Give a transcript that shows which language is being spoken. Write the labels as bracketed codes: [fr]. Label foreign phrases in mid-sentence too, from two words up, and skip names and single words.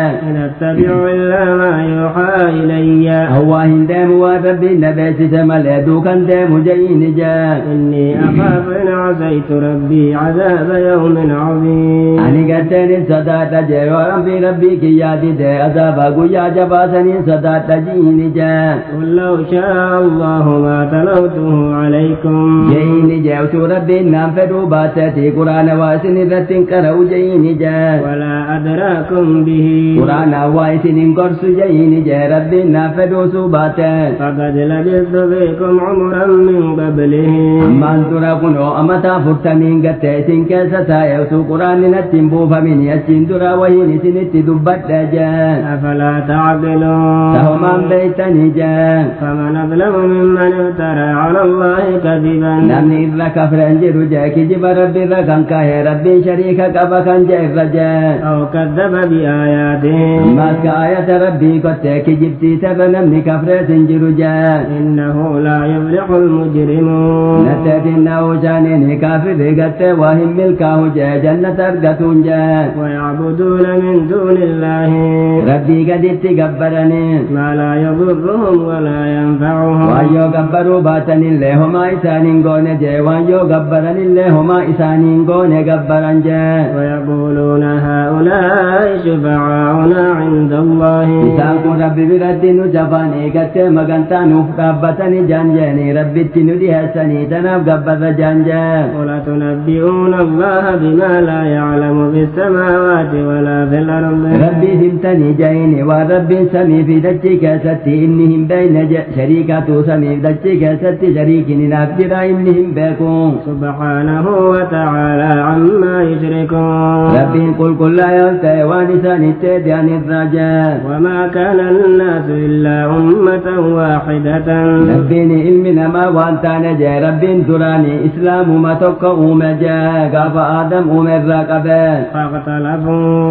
[ar] إن أتبع إلا ما يوحى إلي [om] hawaa hin deemu waan rabbiin na beeksise malee duukan deemu jeeni jee [ar] إني أخاف إن عصيت ربي عذاب يوم عظيم [om] ani garteenin sodaadha jee yoo rabbii kiyyaa dide azaaba guyyaa jabaasaniin sodaadha jiini jee [ar] قل لو شاء الله ما تلوته عليكم [om] jeeni jee utuu rabbiin naan fedhuu baateeti quraana waa isin irratti hin qara'u jeeni jee [ar] ولا أدراكم به [om] quraana waa isin hin gorsu jeeni jee rabbiin naan fedhuusuu baate [ar] فقد وقد لبثت فيكم عمرا من قبله [om] ammaan dura kunoo amataa 40 gattee isin keessa taa'e utuu quraanni natti hin buufamin achiin dura wahiin isinitti dubbadha jeen [ar] أفلا تعقلون [om] tahumaan beeytanii jeen [ar] فمن أظلم ممن افترى على الله كذبا [om] namni irra kafren jiru jee kijiba rabbi irra kan kahe rabbiin shariika qaba kan jee irra jeen [ar] أو كذب بآياته [om] ammaas ka ayata rabbii kottee kijibsiiserra namni kafreetin jiru jeen [ar] إنه لا يفلح المجرمون [om] natteetinna'uu shaaniini kaafirri gattee waa hin milkaahu jee jannata argatuun jeen [ar] ويعبدون من دون الله [om] rabbii gaditti gabbaranii [ar] ما لا يضرهم ولا ينفعهم [om] waan yoo gabbaruu baatanillee homaa isaaniin goone jee waan yoo gabbaranillee homaa isaaniin goone gabbaran jee [ar] ويقولون هؤلاء شفعاؤنا عند الله [om] isaan kun rabbi biratti nu jafaan eegattee magantaa nuuf dhaabbatanii jaan jeeni rabbitti nu dhiheessanii tanaaf gabbarra jaan jee [ar] قل تنبئون الله بما لا يعلم في السماوات ولا في الأرض [om] rabbii himtanii jeeni waan rabbiin samii fi dachii keessatti inni hin beekne je shariikatu samiif dachii keessatti shariikin hinaaf jira inni hin beeku [ar] سبحانه وتعالى عما يشركون [om] rabbiin qulqullaa'oon ta'e waan isaan itti deebi'an irraa jee [ar] وما كان الناس إلا أمة واحدة [om] rabbiin ilmi namaa waan taane jee rabbiin duraanii islaamuma tokko uume jee gaafa aadam uume irraa qabee [ar] فاختلفوا